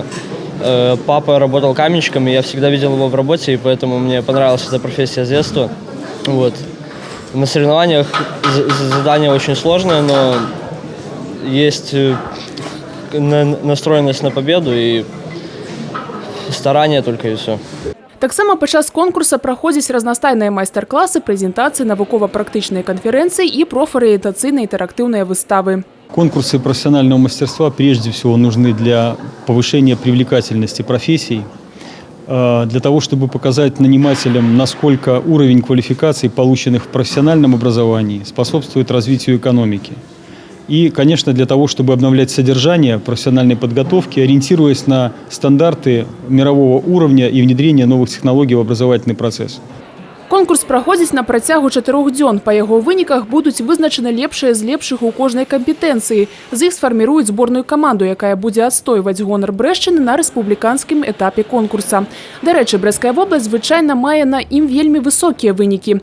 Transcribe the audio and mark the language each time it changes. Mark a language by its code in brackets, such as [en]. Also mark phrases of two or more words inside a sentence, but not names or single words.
[ru] Папа работал каменщиком, и я всегда видел его в работе, и поэтому мне понравилась эта профессия с детства. Вот. На соревнованиях задание очень сложное, но есть настроенность на победу и старание только и все. [be] Таксама падчас конкурса праходзяць разнастайныя майстар-класы, прэзентацыі, навукова-практычныя канферэнцыі і профарыентацыйныя інтэрактыўныя выставы. [ru] Конкурсы профессионального мастерства прежде всего нужны для повышения привлекательности профессий, для того, чтобы показать нанимателям, насколько уровень квалификаций, полученных в профессиональном образовании, способствует развитию экономики. И, конечно, для того, чтобы обновлять содержание профессиональной подготовки, ориентируясь на стандарты мирового уровня и внедрение новых технологий в образовательный процесс. [be] Конкурс праходзіць на працягу 4 дзён. Па яго выніках будуць вызначаны лепшыя з лепшых у кожнай кампетэнцыі. З іх сфарміруюць зборную каманду, якая будзе адстойваць гонар Брэшчыны на рэспубліканскім этапе конкурса. Дарэчы, Брэсцкая вобласць звычайна мае на ім вельмі высокія вынікі.